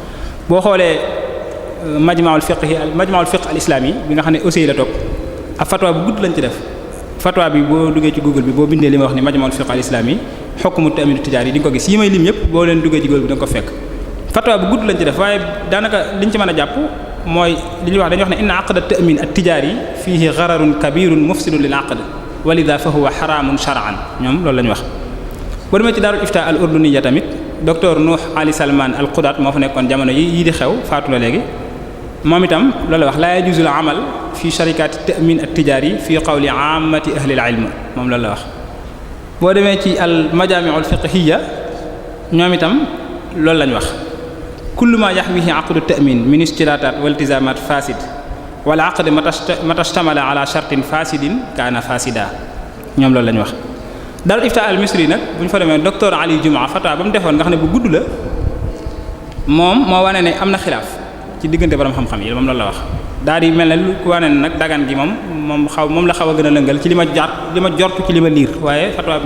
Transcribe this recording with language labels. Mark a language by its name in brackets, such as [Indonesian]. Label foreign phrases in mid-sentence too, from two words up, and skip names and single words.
[Wolof] boo xoolee majma'ul fiqh al islami bi nga xam ne aussi la topp ab fatwa bu gudd lañ ci def fatwa bi boo duggee ci Google bi boo bindee li ma wax ni majma'ul fiqh al islami [Arabic] حكم التأمين التجاري [Wolof] yi di nga ko gis yi may lim yëpp boo leen duggee ci Google bi da nga ko fekk fatwa bu gudd lañ ci def waaye daanaka liñ ci mën a jàpp mooy li ñuy wax dañuy wax ne [Arabic] إن عقد التأمين التجاري [Wolof] yi [Arabic] فيه غرر كبير مفسد للعقد ولذا فهو حرام شرعا [Wolof] ñoom loolu lañu wax. boo demee ci Daarul Ifta al urduniyya tamit docteur Nuh Ali Salman al Qudat moo fa nekkoon jamono yi di xew faatu la léegi moom itam loolu wax la [Arabic] يجوز العمل في شركات التأمين التجاري في قول عامة أهل العلم [Wolof] moom loolu la wax. boo demee ci [Arabic] المجامع الفقهية [Wolof] ñoom itam loolu lañ wax [Arabic] كل ما يحميه عقد التأمين من اشتراطات والتزامات فاسد والعقد متى اشتمل على شرط فاسد كان فاسدا [Wolof] ñoom loolu lañ wax. Daarul Ifta al Misri nag bu ñu fa demee docteur Ali Jumaa fatwa ba mu defoon nga xam ne bu gudd la moom moo wane ne am na xilaaf ci diggante borom xam-xam yi moom loolu la wax daal di mel ne lu ku wane ne nag dagan gi moom la xaw a gën a lëngal ci li ma jortu ci li ma liir waaye fatwa bi